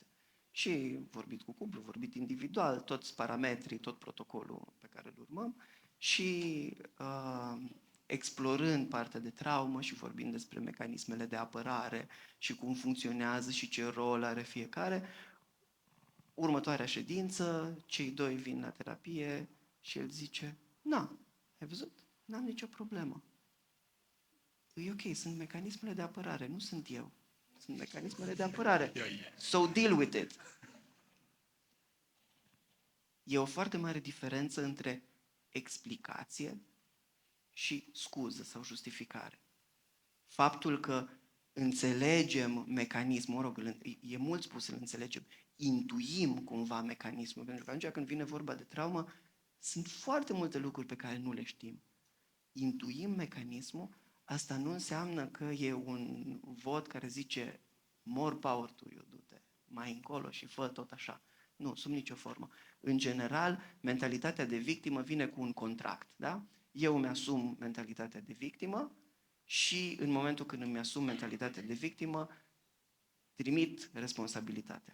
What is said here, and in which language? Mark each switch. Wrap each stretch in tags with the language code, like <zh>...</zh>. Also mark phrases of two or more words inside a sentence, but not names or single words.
<ro>Și vorbit cu cuplu, vorbit individual, toți parametrii, tot protocolul pe care îl urmăm și explorând partea de traumă și vorbind despre mecanismele de apărare și cum funcționează și ce rol are fiecare, următoarea ședință, cei doi vin la terapie și el zice: na, ai văzut? N-am nicio problemă. E ok, sunt mecanismele de apărare, nu sunt eu. Sunt mecanismele de apărare.</ro> <en>So deal with it.</en> <ro>E o foarte mare diferență între explicație și scuză sau justificare. Faptul că înțelegem mecanismul, mă rog, e mult spus să-l înțelegem, intuim cumva mecanismul, pentru că atunci când vine vorba de traumă, sunt foarte multe lucruri pe care nu le știm. Intuim mecanismul, asta nu înseamnă că e un vot care zice</ro> <en>more power to you,</en> <ro>du-te mai încolo și fă tot așa. Nu, sub nicio formă. În general, mentalitatea de victimă vine cu un contract, da? Eu îmi asum mentalitatea de victimă și în momentul când îmi asum mentalitatea de victimă, trimit responsabilitatea.</ro>